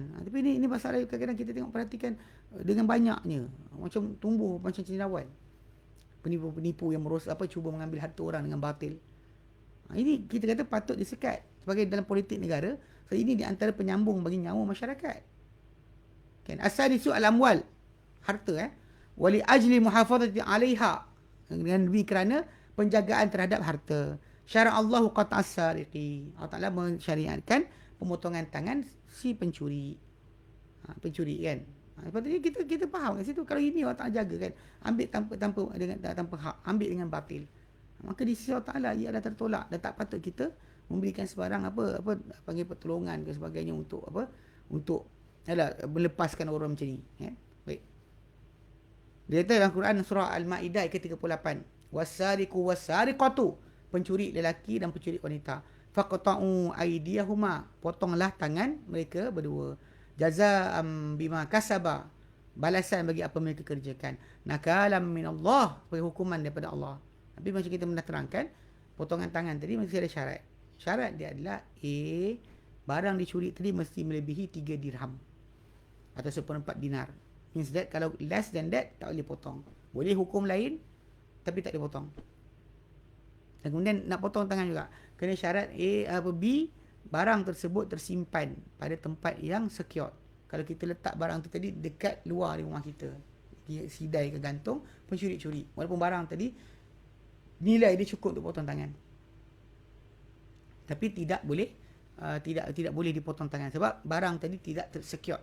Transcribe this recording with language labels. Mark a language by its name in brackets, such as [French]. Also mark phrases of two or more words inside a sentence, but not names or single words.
[Malay] Tapi ini masalah kadang-kadang kita tengok perhatikan dengan banyaknya macam tumbuh macam cendawan. Penipu-penipu yang cuba mengambil harta orang dengan batil. Ini kita kata patut disekat sebagai dalam politik negara. So ini di antara penyambung bagi nyawa masyarakat. [Arabic] Kan السادس الأموال, harta ولأجل المحافظة عليها, [Malay] dengan lebih kerana penjagaan terhadap harta. [Arabic] شرع الله قطع السارق. [Malay] Allah Taala mensyariatkan pemotongan tangan si pencuri. Pencuri kan. Sepatutnya kita faham kat situ. Kalau ini Allah Taala jaga kan. Ambil tanpa hak, ambil dengan batil. Maka di sisi Allah Taala ia adalah tertolak dan tak patut kita memberikan sebarang apa panggil pertolongan ke sebagainya untuk melepaskan orang macam ni. Baik. Dia kata dalam Quran surah Al-Maidah ayat ke-38. [Arabic] والسارق والسارقة, [Malay] pencuri lelaki dan pencuri wanita. [Arabic] فاقطعوا أيديهما, [Malay] potonglah tangan mereka berdua. [Arabic] جزاء بما كسبا, [Malay] balasan bagi apa mereka kerjakan. [Arabic] نكالا من الله, [Malay] hukuman daripada Allah. Tapi macam kita pernah terangkan, potongan tangan tadi mesti ada syarat. Syarat dia adalah barang dicuri tadi mesti melebihi 3 dirham atau 1/4 dinar. [English] Means that kalau less than that [Malay] tak boleh potong. Boleh hukum lain tapi tak boleh potong. Dan kemudian nak potong tangan juga kena syarat B, barang tersebut tersimpan pada tempat yang secure. Kalau kita letak barang tu tadi dekat luar di rumah kita, dia sidai ke gantung, pencuri curi, walaupun barang tadi nilai dia cukup untuk potong tangan, tapi tidak boleh dipotong tangan sebab barang tadi tidak secure.